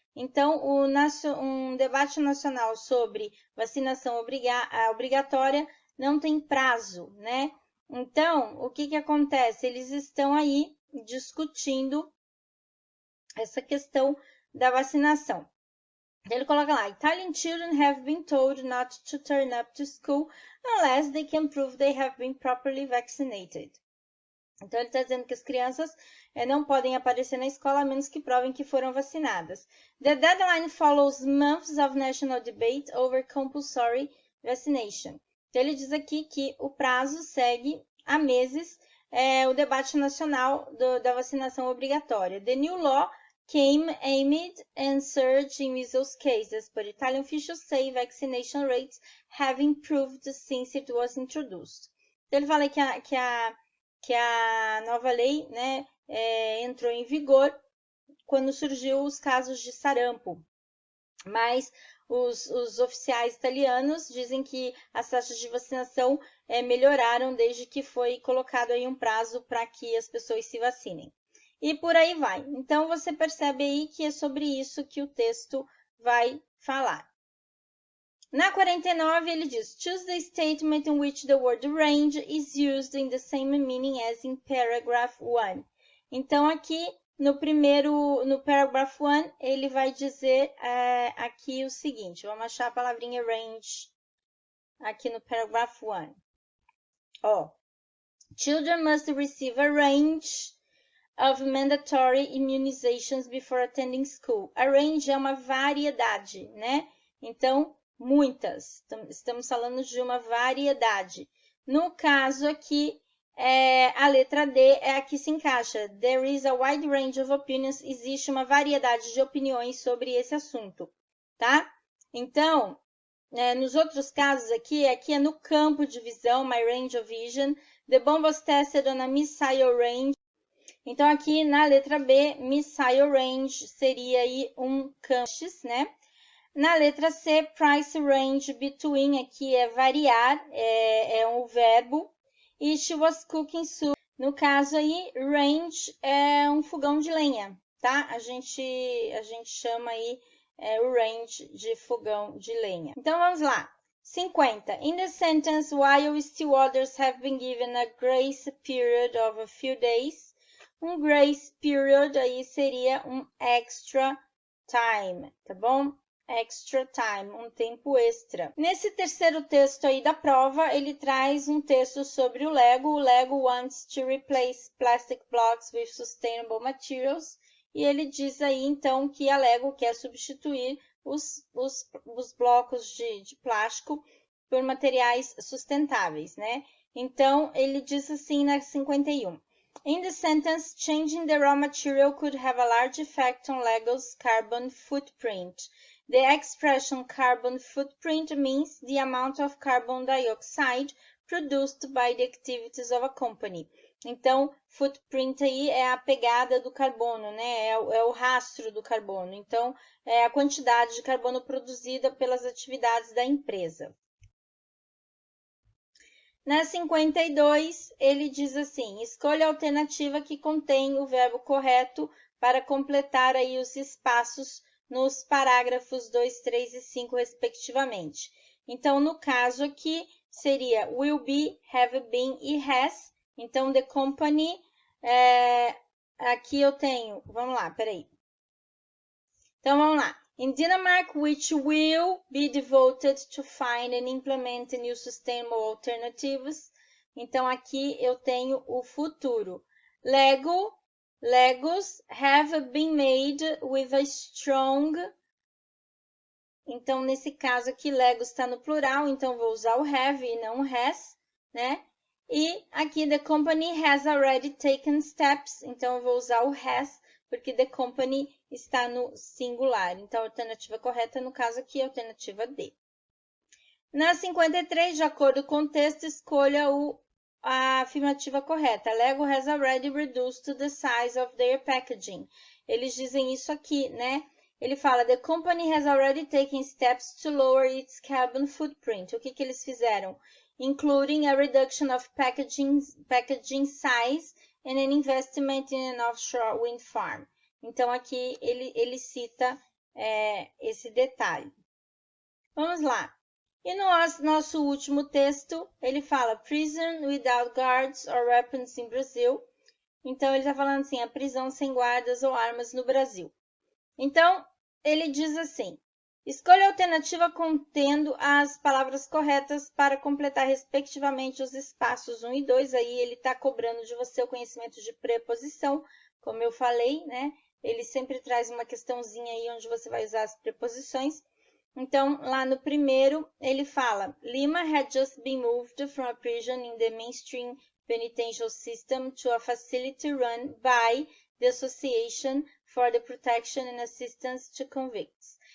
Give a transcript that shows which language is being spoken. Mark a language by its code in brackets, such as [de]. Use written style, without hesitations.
[pt] Então, um debate nacional sobre vacinação obrigatória não tem prazo, né? Então, o que acontece? Eles estão aí discutindo essa questão da vacinação. Ele coloca lá, [en] Italian children have been told not to turn up to school unless they can prove they have been properly vaccinated. [pt] Então, ele está dizendo que as crianças não podem aparecer na escola a menos que provem que foram vacinadas. [en] The deadline follows months of national debate over compulsory vaccination. [pt] Então, ele diz aqui que o prazo segue há meses o debate nacional da vacinação obrigatória. [en] The new law came amid and surge in measles cases, but Italian officials say vaccination rates have improved since it was introduced. [pt] Então, ele fala que a nova lei, né, entrou em vigor quando surgiu os casos de sarampo. Mas os oficiais italianos dizem que as taxas de vacinação melhoraram desde que foi colocado aí um prazo para que as pessoas se vacinem. E por aí vai. Então, você percebe aí que é sobre isso que o texto vai falar. Na 49, ele diz, [en] choose the statement in which the word range is used in the same meaning as in paragraph 1. [pt] Então, aqui no paragraph 1, ele vai dizer aqui o seguinte, vamos achar a palavrinha range aqui no paragraph 1. [en] Children must receive a range of mandatory immunizations before attending school. [pt] A range é uma variedade, né? Então, muitas. Estamos falando de uma variedade. No caso aqui, a letra D é a que se encaixa. [en] There is a wide range of opinions. [pt] Existe uma variedade de opiniões sobre esse assunto, tá? Então, nos outros casos aqui é no campo de visão, [en] my range of vision. The bomb was tested on a missile range. [pt] Então, aqui na letra B, missile range seria aí um campo, né? Na letra C, [en] price range between, [pt] aqui é variar, é um verbo. E [en] she was cooking soup. [pt] No caso aí, range é um fogão de lenha. tá? A gente chama aí o range de fogão de lenha. Então, vamos lá. 50. [en] In the sentence, while still others have been given a grace period of a few days, [pt] um grace period aí seria um extra time, tá bom? Extra time, um tempo extra. Nesse terceiro texto aí da prova, ele traz um texto sobre o Lego. [en] O Lego wants to replace plastic blocks with sustainable materials. [pt] E ele diz aí, então, que a Lego quer substituir os blocos de plástico por materiais sustentáveis, né? Então, ele diz assim na 51. [en] In the sentence, changing the raw material could have a large effect on Lego's carbon footprint. The expression carbon footprint means the amount of carbon dioxide produced by the activities of a company. [pt] Então, footprint aí é a pegada do carbono, né? É o rastro do carbono. Então, é a quantidade de carbono produzida pelas atividades da empresa. Na 52, ele diz assim, escolha a alternativa que contém o verbo correto para completar aí os espaços nos parágrafos 2, 3 e 5, respectivamente. Então, no caso aqui, seria will be, have been e has. Então, the company, aqui eu tenho, vamos lá, peraí. Então, vamos lá. [en] In Denmark, which will be devoted to find and implement new sustainable alternatives. [pt] Então, aqui eu tenho o futuro. [en] Legos have been made with a strong. [pt] Então, nesse caso aqui, Legos está no plural, então vou usar o have e não has, né? E aqui, [en] the company has already taken steps, [pt] então eu vou usar o has, porque the company está no singular. Então, a alternativa correta, no caso aqui, é a alternativa D. Na 53, de acordo com o texto, escolha a afirmativa correta. [en] Lego has already reduced the size of their packaging. [pt] Eles dizem isso aqui, né? Ele fala, [en] the company has already taken steps to lower its carbon footprint. [pt] O que eles fizeram? [en] Including a reduction of packaging size and an investment in an offshore wind farm. [pt] Então, aqui ele cita esse detalhe. Vamos lá. E no nosso último texto, ele fala [en] prison without guards or weapons in Brazil. [pt] Então, ele está falando assim, a prisão sem guardas ou armas no Brasil. Então, ele diz assim, escolha a alternativa contendo as palavras corretas para completar, respectivamente, os espaços 1 e 2. Aí, ele está cobrando de você o conhecimento de preposição, como eu falei, né? Ele sempre traz uma questãozinha aí onde você vai usar as preposições. Então, lá no primeiro, ele fala, [en] Lima had just been moved from a prison in the mainstream penitential system to a facility run by the Association for the Protection and Assistance to Convicts.